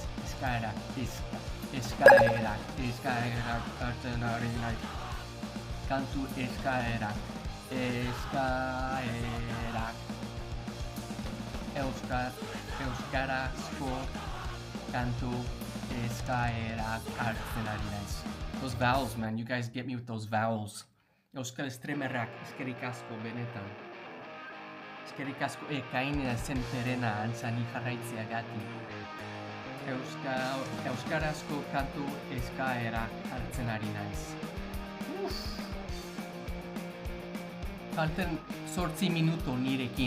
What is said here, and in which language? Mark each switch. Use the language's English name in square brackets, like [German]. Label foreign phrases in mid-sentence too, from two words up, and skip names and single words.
[Basque] Eskaerak hartzen ari naiz. Kantu eskaerak. Euskarazko kantu eskaerak hartzen ari naiz. [English] Those vowels, man. You guys get me with those vowels. [Basque] Euskal Streamerrak eskerrik asko benetan. Eskerrik asko ekain zen perena antzani jarraitzeagatik. euskarazko kantu eskaera hartzen ari naiz. Falten 8 minuto nirekin.